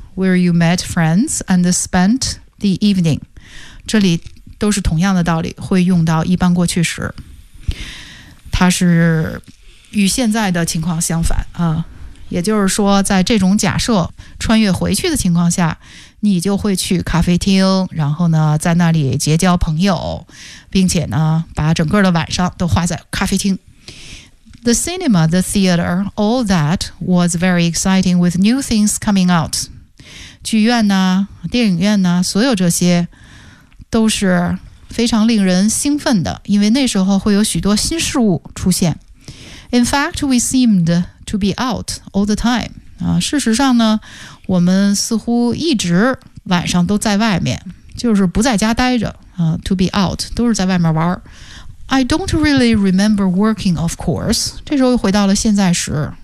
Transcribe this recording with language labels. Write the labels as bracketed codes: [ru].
[en] Where you met friends and spent the evening. [zh] 这里都是同样的道理会用到一般过去时。它是与现在的情况相反啊。也就是说在这种假设穿越回去的情况下你就会去咖啡厅然后呢在那里结交朋友并且呢把整个的晚上都花在咖啡厅。 [en] The cinema, the theater, all that was very exciting with new things coming out. [zh] 剧院呢、电影院呢，所有这些都是非常令人兴奋的，因为那时候会有许多新事物出现。 [en] In fact, we seemed to be out all the time. [zh] 啊，事实上呢，我们似乎一直晚上都在外面，就是不在家待着。 [en] To be out [zh] 都是在外面玩。 [en] I don't really remember working, of course. [zh] 这时候又回到了现在时。